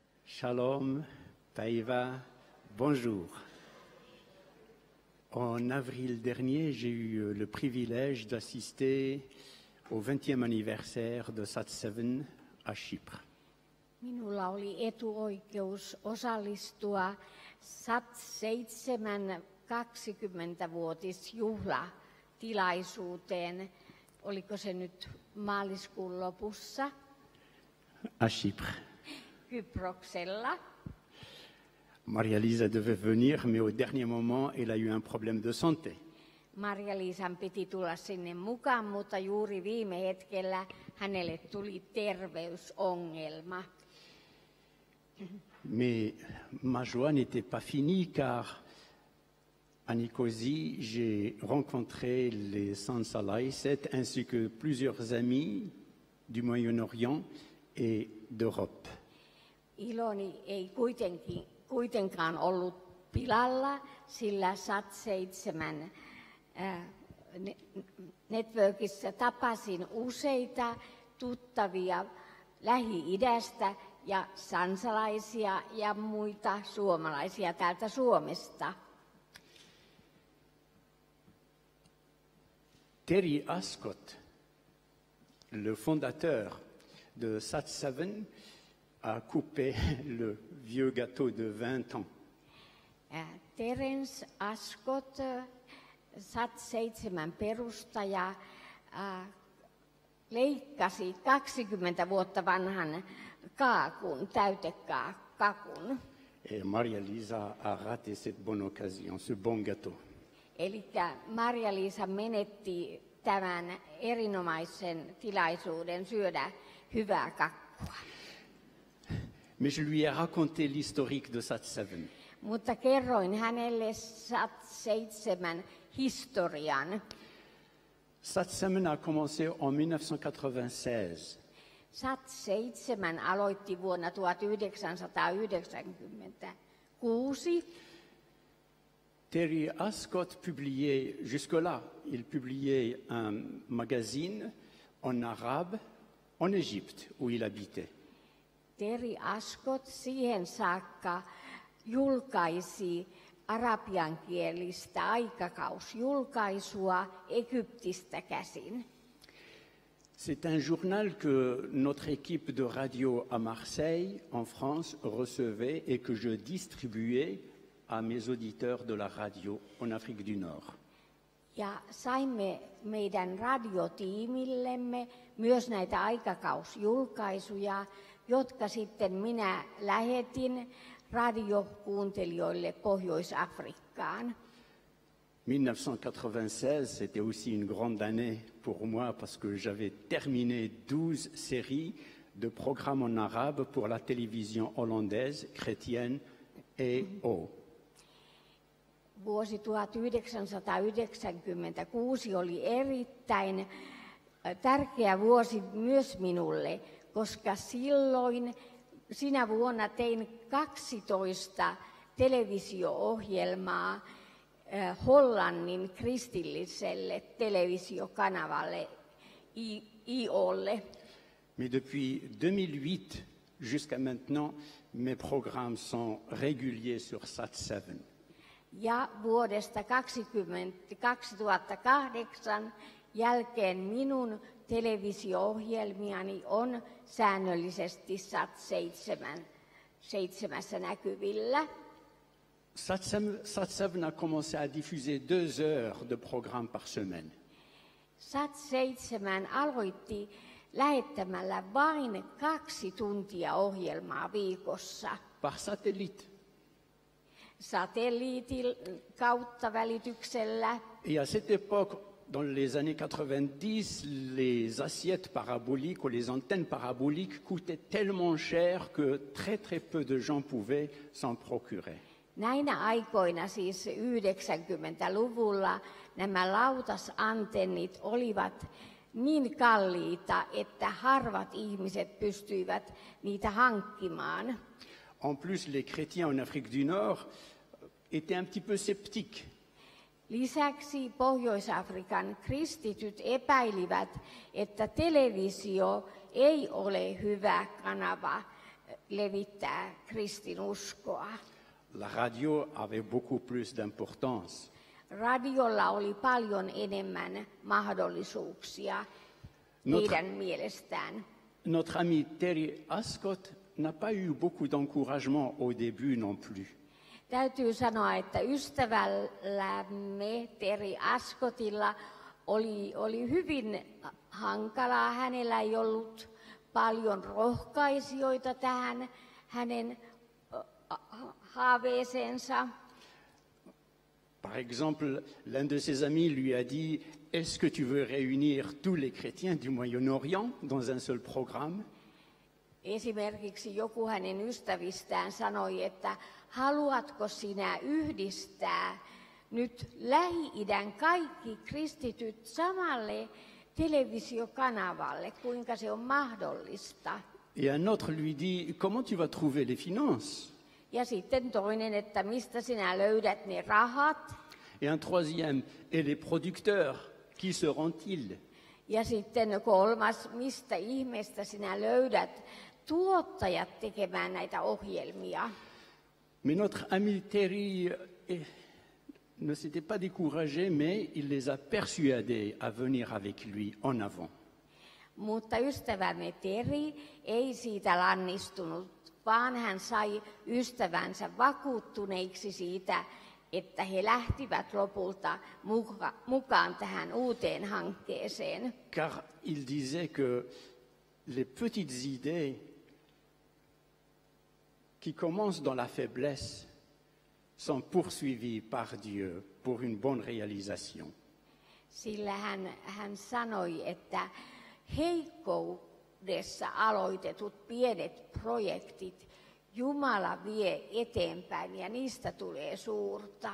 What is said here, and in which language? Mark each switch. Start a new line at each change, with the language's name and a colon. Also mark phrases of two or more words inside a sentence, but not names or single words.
French: Shalom, Taïva, bonjour. En avril dernier, j'ai eu le privilège d'assister au 20e anniversaire de Sat7 à Chypre.
Finnish: Minulla oli etuoikeus osallistua Sat7 20-vuotisjuhlatilaisuuteen. Oliko se nyt maaliskuun lopussa?
French: À Chypre.
Finnish: Kyproksella.
French: Maria-Lisa devait venir, mais au dernier moment, elle a eu un problème de santé.
Finnish: Maria-Liisan piti tulla sinne mukaan, mutta juuri viime hetkellä hänelle tuli terveysongelma.
French: Mais ma joie n'était pas finie car à Nicosie, j'ai rencontré les Sansalaiset ainsi que plusieurs amis du Moyen-Orient et d'Europe.
Finnish: Iloni ei kuitenkaan ollut pilalla, sillä Sat7 networkissa tapasin useita tuttavia Lähi-idästä ja sansalaisia ja muita suomalaisia täältä Suomesta.
French: Terry Ascott, le fondateur de Sat7, a coupé le vieux gâteau de 20 ans.
Finnish: Terence Ascott, Sat7 perustaja, leikkasi 20 vuotta vanhan kaakun, täytekakun.
French: Et Maria-Lisa a raté cette bonne occasion, ce bon gâteau.
Finnish: Eli Maria-Liisa menetti tämän erinomaisen tilaisuuden syödä hyvää kakkua.
French: Mais je lui ai raconté l'historique de Sat7.
Finnish: Mutta kerroin hänelle Sat7 historian.
French: Sat7 a commencé en 1996.
Finnish: Sat7 aloitti vuonna 1996.
French: Terry Ascott publiait, jusque-là, il publiait un magazine en arabe en Égypte, où il habitait.
Finnish: Terry Ascott siihen saakka julkaisi arabiankielistä aikakausjulkaisua Egyptistä käsin.
French: C'est un journal que notre équipe de radio à Marseille, en France, recevait et que je distribuais à mes auditeurs de la radio en Afrique du Nord.
Finnish: Ja saimme meidän radiotiimillemme myös näitä aikakausjulkaisuja, jotka sitten minä lähetin radiokuuntelijoille Pohjois-Afrikkaan.
French: 1996, c'était aussi une grande année pour moi parce que j'avais terminé 12 séries de programmes en arabe pour la télévision hollandaise, chrétienne et O.
Finnish: Vuosi 1996 oli erittäin tärkeä vuosi myös minulle, koska sinä vuonna tein 12 televisio-ohjelmaa Hollannin kristilliselle televisiokanavalle IOlle.
French: Mais depuis 2008 jusqu'à maintenant, mes programmes sont réguliers sur Sat7.
Finnish: Ja vuodesta 2008 jälkeen minun televisio-ohjelmiani on säännöllisesti Sat7 näkyvillä.
French: Sat7 a commencé à diffuser 2 heures de programme par semaine.
Finnish: Sat7 aloitti lähettämällä vain 2 tuntia ohjelmaa viikossa.
French: Par satellite.
Finnish: Satelliitin kautta välityksellä.
French: Et à cette époque, dans les années 90, les assiettes paraboliques ou les antennes paraboliques coûtaient tellement cher que très peu de gens pouvaient s'en procurer.
Finnish: Näinä aikoina, siis 90-luvulla, nämä lautasantennit olivat niin kalliita, että harvat ihmiset pystyivät niitä hankkimaan.
French: En plus, les chrétiens en Afrique du Nord étaient un petit peu sceptiques.
Finnish: Lisäksi Pohjois-Afrikan kristityt epäilivät, että televisio ei ole hyvä kanava levittää kristinuskoa.
French: La radio avait beaucoup plus d'importance.
Finnish: Radiolla oli paljon enemmän mahdollisuuksia heidän mielestään.
French: Notre ami Terry Ascott n'a pas eu beaucoup d'encouragement au début non plus.
Finnish: Täytyy sanoa, että ystävällämme Terry Ascottilla oli hyvin hankalaa. Hänellä ei ollut paljon rohkaisijoita tähän hänen haaveeseensa.
French: Par exemple, l'un de ses amis lui a dit « Est-ce que tu veux réunir tous les chrétiens du Moyen-Orient dans un seul programme ?»
Finnish: Esimerkiksi joku hänen ystävistään sanoi, että haluatko sinä yhdistää nyt Lähi-idän kaikki kristityt samalle televisiokanavalle, kuinka se on mahdollista.
French: Et un autre lui dit « Comment tu vas trouver les finances ?»
Finnish: Ja sitten toinen, että mistä sinä löydät ne rahat.
French: Et un troisième « Et les producteurs, qui seront-ils ?»
Finnish: Ja sitten kolmas, mistä ihmeestä sinä löydät tuottajat tekemään näitä ohjelmia.
French: Mais notre ami Terry ne s'était pas découragé, mais il les a persuadés à venir avec lui en avant.
Finnish: Mutta ystävämme Terry ei siitä lannistunut, vaan hän sai ystävänsä vakuuttuneiksi siitä, että he lähtivät lopulta mukaan tähän uuteen hankkeeseen.
French: Car il disait que les petites idées qui commencent dans la faiblesse sont poursuivies par Dieu pour une bonne réalisation.
Finnish: Sillä hän sanoi, että heikkoudessa aloitetut pienet projektit Jumala vie eteenpäin ja niistä tulee suurta.